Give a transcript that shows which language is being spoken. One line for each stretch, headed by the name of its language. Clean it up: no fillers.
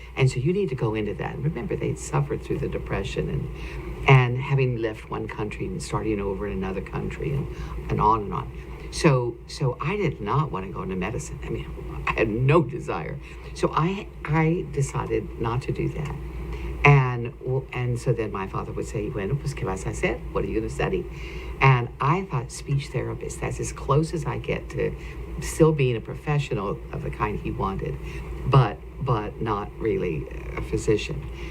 English: And so you need to go into that. And remember, they'd suffered through the Depression and having left one country and starting over in another country and on and on. So I did not want to go into medicine. I mean, I had no desire. So I decided not to do that. And so then my father would say,
Spanish: bueno, pues, ¿qué vas a hacer?
English: What are you going to study? And I thought speech therapist, that's as close as I get to still being a professional of the kind he wanted, but not really a physician.